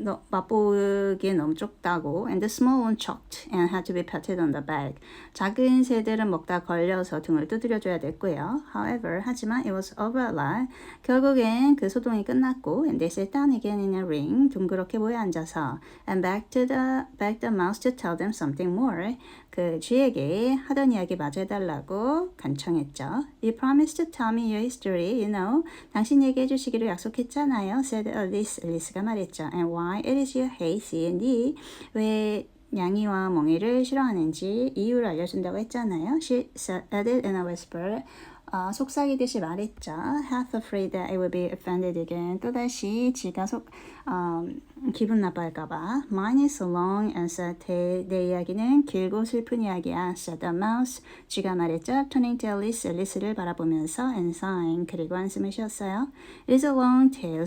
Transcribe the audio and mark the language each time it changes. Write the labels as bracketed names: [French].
[Korean] 맛보기에 너무 적다고 [English] and the small one choked and had to be patted on the back. [Korean] 작은 새들은 먹다 걸려서 등을 두드려줘야 됐고요. [English] However, [Korean] 하지만 [English] it was over at last. [Korean] 결국엔 그 소동이 끝났고 [English] and they sat down again in a ring. [Korean] 둥그렇게 모여 앉아서 [English] and begged the mouse to tell them something more. [Korean] 그 쥐에게 하던 이야기 마저 해달라고 간청했죠. [English] You promised to tell me your history, you know. [Korean] 당신 얘기해 주시기로 약속했잖아요. [English] said Alice. [Korean] 앨리스가 말했죠. [English] And why it is you hate C&D. [Korean] 왜 냥이와 멍이를 싫어하는지 이유를 알려준다고 했잖아요. [English] She added in a whisper. [Korean] 속삭이듯이 말했죠. [English] Half afraid that I will be offended again. [Korean] 또다시 지가 기분 나빠할까봐. [English] Mine is long and sad. [Korean] 내 이야기는 길고 슬픈 이야기야. [English] said the mouse. [Korean] 쥐가 말했죠. [English] Turning to Alice. [Korean] 앨리스를 바라보면서 [English] and sighing. [Korean] 그리고 한숨을 쉬었어요. [English] It is a long tale.